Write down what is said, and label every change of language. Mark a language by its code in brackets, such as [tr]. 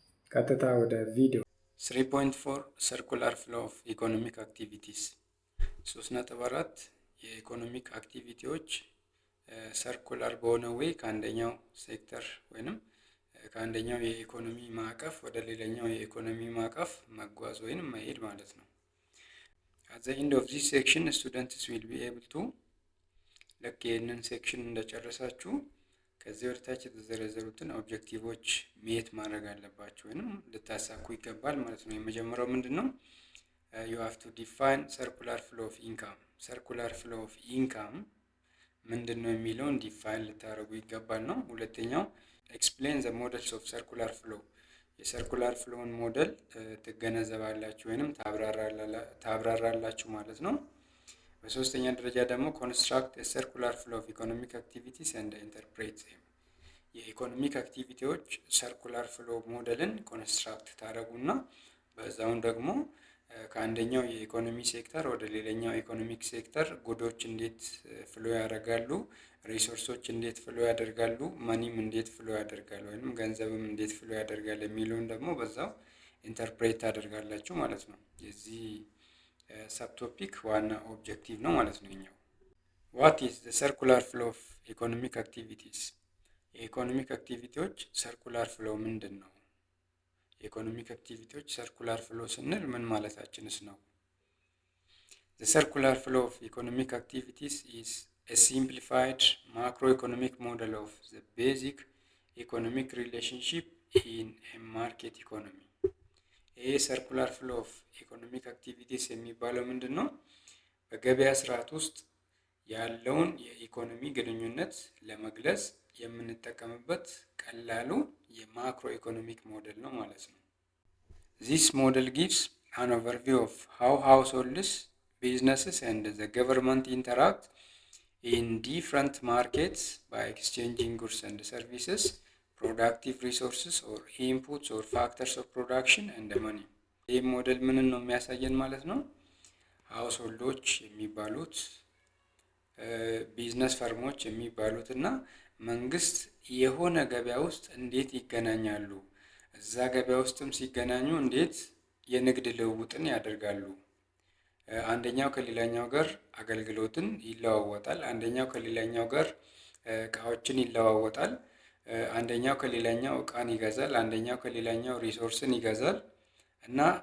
[am] ቀጥታ ወደ ቪዲዮ 3.4 ሰርኩላር ፍሎ ኦፍ ኢኮኖሚክ አክቲቪቲስ 3.4 የኢኮኖሚክ አክቲቪቲዎች ሰርኩላር በሆነ ወይ ከአንደኛው ሴክተር ወይንም ከአንደኛው የኢኮኖሚ ማዕቀፍ ወደ ሌላኛው የኢኮኖሚ ማዕቀፍ መጓዝ ወይንም መሄድ ማለት ነው። [en] at the end of this section students will be able to [am] ልክ ይህንን ሴክሽን እንደጨረሳችሁ ከዚህ ወደታች የተዘረዘሩትን ኦብጀክቲቮች ሜት ማድረግ አለባችሁ ወይንም ልታሳኩ ይገባል ማለት ነው። የመጀመሪያው ምንድነው? [en] you have to define circular flow of income. circular flow of income [am] ምንድነው የሚለውን ዲፋይን ልታደርጉ ይገባል ነው። ሁለተኛው [en] explain the models of circular flow. [am] የሰርኩላር ፍሎውን ሞዴል ትገነዘባላችሁ ወይንም ታብራራላችሁ ማለት ነው። በሶስተኛ ደረጃ ደግሞ [en] construct a circular flow of economic activities and interpret them. [am] የኢኮኖሚክ አክቲቪቲዎች ሰርኩላር ፍሎ ሞዴልን ኮንስትራክት ታደርጉና በዛውን ደግሞ ከአንደኛው የኢኮኖሚ ሴክተር ወደ ሌላኛው ኢኮኖሚክ ሴክተር ጉዶች እንዴት ፍሎ ያደርጋሉ፣ ሪሶርሶች እንዴት ፍሎ ያደርጋሉ፣ መኒም እንዴት ፍሎ ያደርጋሉ ወይንም ገንዘብም እንዴት ፍሎ ያደርጋል የሚለውን ደግሞ በዛው ኢንተርፕሬት ታደርጋላችሁ ማለት ነው። የዚህ ሰብቶፒክ ዋና ኦብጀክቲቭ ነው ማለት ነው። እኛው [en] what is the circular flow of economic activities? [am] የኢኮኖሚክ አክቲቪቲዎች ሰርኩላር ፍሎ ምንድን ነው? የኢኮኖሚክ አክቲቪቲዎች ሰርኩላር ፍሎ ስንል ምን ማለታችንስ ነው? [en] The circular flow of economic activities is a simplified macroeconomic model of the basic economic relationship in a market economy. [am] ይህ ሰርኩላር ፍሎ ኦፍ ኢኮኖሚክ አክቲቪቲስ የሚባለው ምንድን ነው? በገበያ ስርዓት ውስጥ ያለውን የኢኮኖሚ ግንኙነት ለመግለጽ የምንጠቀምበት ቀላሉ የማክሮ ኢኮኖሚክ ሞዴል ነው ማለት ነው። [en] This model gives an overview of how households, businesses and the government interact in different markets by exchanging goods and services, productive resources or inputs or factors of production and money. [am] ይህ ሞዴል ምንን ነው የሚያሳየን ማለት ነው? ሃውስሆልዶች የሚባሉት ቢዝነስ ፈርሞች የሚባሉት እና መንግስት የሆነ ገበያ ውስጥ እንዴት ይገናኛሉ፣ እዛ ገበያ ውስጥም ሲገናኙ እንዴት የንግድ ልውውጥን ያደርጋሉ። አንደኛው ከሌላኛው ጋር አገልግሎትን ይለዋወጣል፣ አንደኛው ከሌላኛው ጋር እቃዎችን ይለዋወጣል፣ አንደኛው ከሌላኛው እቃን ይገዛል፣ አንደኛው ከሌላኛው ሪሶርስን ይገዛል እና